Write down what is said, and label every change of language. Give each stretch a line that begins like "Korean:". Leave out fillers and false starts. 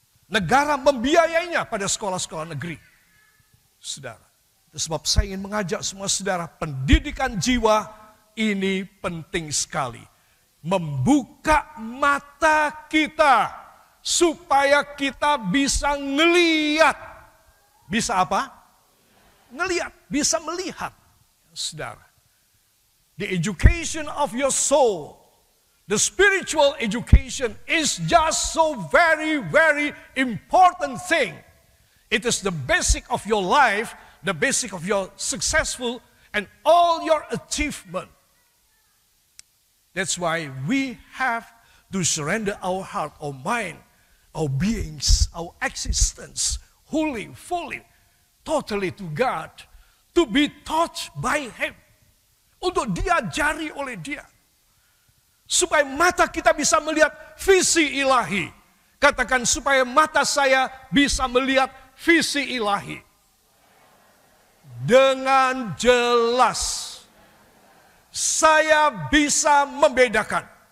Indonesian: Negara membiayainya pada sekolah-sekolah negeri. Saudara, itu sebab saya ingin mengajak semua saudara, pendidikan jiwa ini penting sekali. Membuka mata kita supaya kita bisa ngelihat. Bisa apa? Ngelihat, bisa melihat.
English: Saudara, the education of your soul, the spiritual education is just so very, very important thing. It is the basic of your life, the basic of your successful and all your achievement. That's why we have to surrender our heart, our mind, our beings, our existence, wholly, fully, totally to God, to be taught by Him.
Indonesian: Untuk diajari oleh Dia. Supaya mata kita bisa melihat visi ilahi. Katakan, supaya mata saya bisa melihat visi ilahi. Dengan jelas. Saya bisa membedakan.